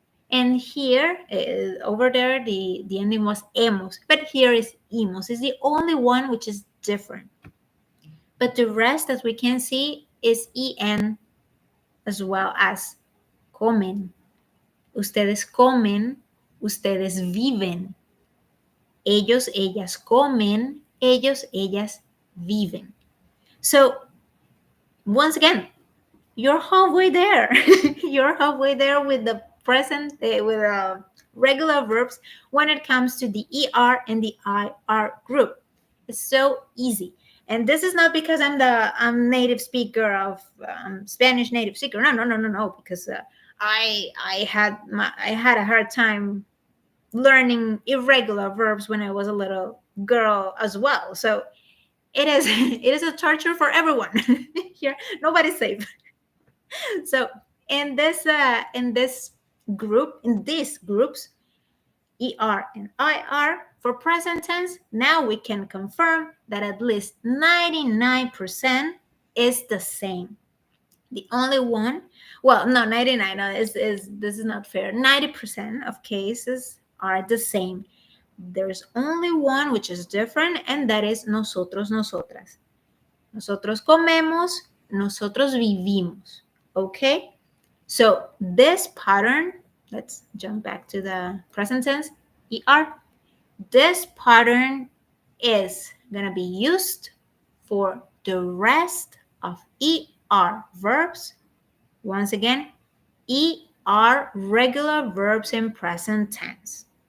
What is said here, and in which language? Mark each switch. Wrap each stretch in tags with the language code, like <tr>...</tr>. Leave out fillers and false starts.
<en>And here, over there, the ending was hemos. But here is imos. It's the only one which is different. But the rest, as we can see, is en as well as comen.</en> <es>Ustedes comen, ustedes viven. Ellos, ellas comen, ellos, ellas viven.</es> <en>So, once again, you're halfway there. You're halfway there with the present, with regular verbs when it comes to the ER and the IR group. It's so easy. And this is not because I'm native speaker of Spanish native speaker. No. Because I had a hard time learning irregular verbs when I was a little girl as well. So it is it is a torture for everyone. Here, nobody's safe. So in this group, in these groups, ER and IR for present tense, now we can confirm that at least 99% is the same. The only one, well, no, 99 is this is not fair. 90% of cases are the same. There's only one which is different, and that is nosotros, nosotras.</en> <es>Nosotros comemos, nosotros vivimos.</es> <en>Okay? So this pattern, let's jump back to the present tense, ER. This pattern is going to be used for the rest of ER verbs. Once again, ER regular verbs in present tense.</en>